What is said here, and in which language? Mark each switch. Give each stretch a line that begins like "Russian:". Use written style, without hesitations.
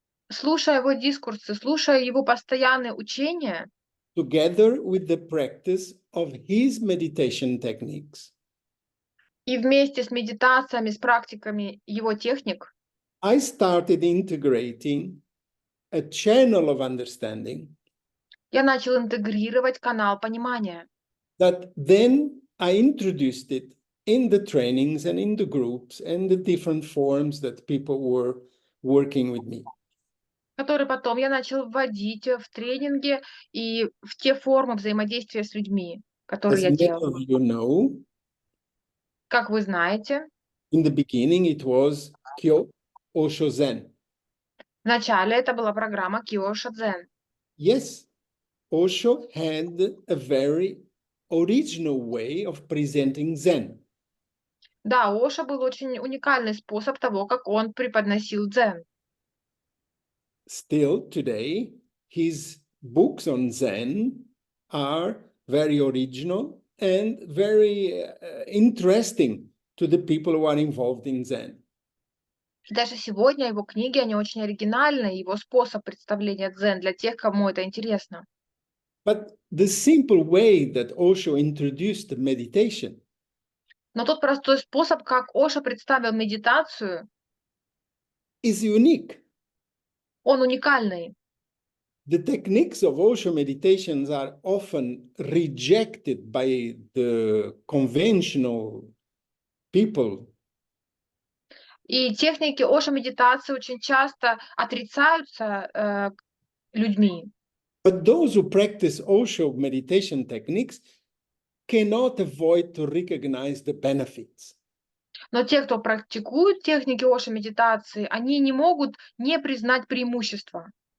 Russian: Слушая его дискурсы, слушая его постоянные учения,
English: together with the practice of his meditation techniques,
Russian: и вместе с медитациями, с практиками его техник,
English: I started integrating a channel of understanding
Russian: я начал интегрировать канал понимания.
English: that then I introduced it in the trainings and in the groups and the different forms that people were working with me.
Russian: Который потом я начал вводить в тренинги и в те формы взаимодействия с людьми, которые
English: As
Russian: я
English: many
Russian: делала.
English: of you know,
Russian: Как вы знаете,
English: in the beginning it was Kyo Osho Zen.
Russian: вначале это была программа Kyosho Zen.
English: Yes, Osho had a very original way of presenting Zen.
Russian: Да, у Ошо был очень уникальный способ того, как он преподносил дзен.
English: Still today, his books on Zen are very original and very interesting to the people who are involved in Zen.
Russian: И даже сегодня его книги, они очень оригинальны, его способ представления дзен для тех, кому это интересно.
English: But the simple way that Osho introduced meditation
Russian: Но тот простой способ, как Ошо представил медитацию,
English: is unique.
Russian: он уникальный.
English: The techniques of Osho meditations are often rejected by the conventional people.
Russian: И техники Оша медитации очень часто отрицаются людьми.
English: But those who practice Osho meditation techniques cannot avoid to recognize the benefits.
Russian: Но те, кто практикует техники Оша медитации, они не могут не признать преимущества.